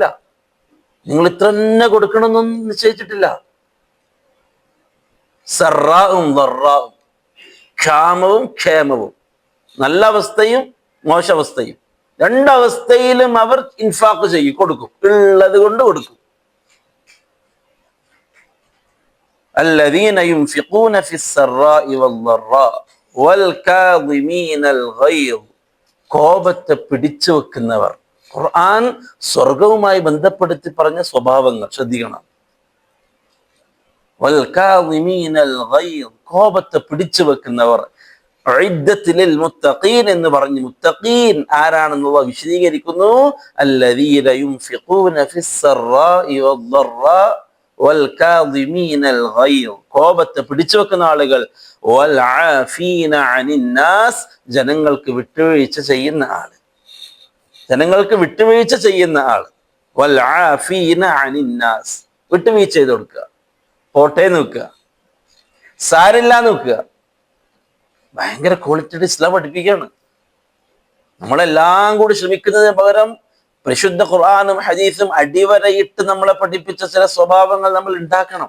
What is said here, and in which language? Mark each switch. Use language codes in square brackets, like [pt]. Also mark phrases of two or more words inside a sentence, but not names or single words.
[ml] നിങ്ങൾ ഇത്ര തന്നെ കൊടുക്കണമെന്നൊന്നും നിശ്ചയിച്ചിട്ടില്ല. സറാഉം ദറാഉം, ക്ഷാമവും ക്ഷേമവും, നല്ല അവസ്ഥയും മോശാവസ്ഥയും, രണ്ടവസ്ഥയിലും അവർ ഇൻഫാഖ് ചെയ്യും, കൊടുക്കും, ഉള്ളത് കൊണ്ട് കൊടുക്കും. [ar] الذين ينفقون في السراء والضراء والكاظمين الغيظ, [ml] കോപത്തെ പിടിച്ചു വെക്കുന്നവർ. ഖുർആൻ സ്വർഗവുമായി ബന്ധപ്പെടുത്തി പറഞ്ഞ സ്വഭാവങ്ങൾ ശ്രദ്ധിക്കണം. [ar] والكاظمين الغيظ, [ml] കോപത്തെ പിടിച്ചു വെക്കുന്നവർ. [ar] أعدت للمتقين [ml] എന്ന് പറഞ്ഞു. മുത്തഖീൻ ആരാണെന്നുള്ള വിശദീകരിക്കുന്നു, [ar] الذين ينفقون في السراء والضراء والكاظمين الغيظ, [ml] കോപത്തെ പിടിച്ചു വെക്കുന്ന ആളുകൾ. [ar] والعافين عن الناس, [ml] ജനങ്ങൾക്ക് വിട്ടുവീഴ്ച ചെയ്യുന്ന ആള്, ജനങ്ങൾക്ക് വിട്ടുവീഴ്ച ചെയ്യുന്ന ആള്. [ar] والعافين عن الناس, [ml] വിട്ടുവീഴ്ച ചെയ്ത് കൊടുക്കുക, പോട്ടെ നോക്കുക, സാരില്ല നോക്കുക. ഭയങ്കര ക്വാളിറ്റിയുടെ ഇസ്ലാം പഠിപ്പിക്കുകയാണ്. നമ്മളെല്ലാം കൂടി ശ്രമിക്കുന്നതിന് പകരം പരിശുദ്ധ ഖുർആനും ഹദീസും അടിവരയിട്ട് നമ്മളെ പഠിപ്പിച്ച ചില സ്വഭാവങ്ങൾ നമ്മൾ ഉണ്ടാക്കണം.